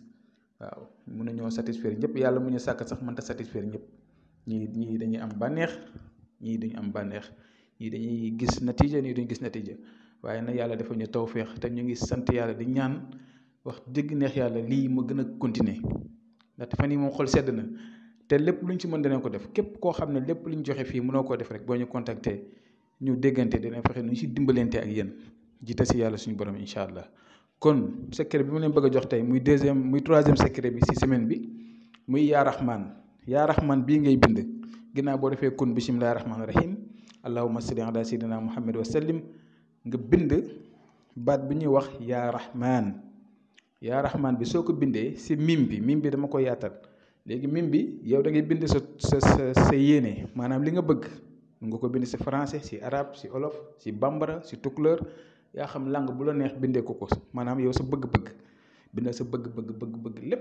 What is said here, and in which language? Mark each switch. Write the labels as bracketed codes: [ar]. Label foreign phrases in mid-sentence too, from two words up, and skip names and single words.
[wo] waaw mun nañoo satisfaire ñëpp yàlla mu ñu sàkk sax mënta satisfaire ñëpp ñii dañuy am bànneex ñii duñu am bànneex ñii dañuy gis natiija ñii duñ gis natiija waaye nag yàlla dafa ñu tawfeex te ñu ngi sant yàlla di ñaan wax dëgg neex yàlla lii ma gën a continuer ndaxte fan yi moom xol sedd na te lépp luñ ci mën danañ ko def képp koo xam ne lépp luñ joxe fii mënoo koo def rek boo ñu contacter ñu déggante dinañ fexe nu ñu si dimbalante ak yéen jiite si yàlla suñu borom [ar] إن شاء الله. [wo] kon secret bi ma leen bëgg a jox tey muy [fr] troisième secret [wo] bi ci semaine bi muy yaa raxmaan bii ngay bind ginnaaw boo defee kun [ar] بسم الله الرحمن الرحيم اللهم صل على سيدنا محمد وسلم [wo] nga bind baat bi ñuy wax yaa raxmaan bi soo ko bindee ci mim bi dama ko yaatal léegi mim bi yow da ngay bind sa yéene maanaam li nga bëgg nga ko bind si français, si arabe, si olof, si bambara, si tukulóor, yaa xam langue bu la neex bindee ko maanaam yow sa bëgg-bëgg bindal sa bëgg-bëgg lépp.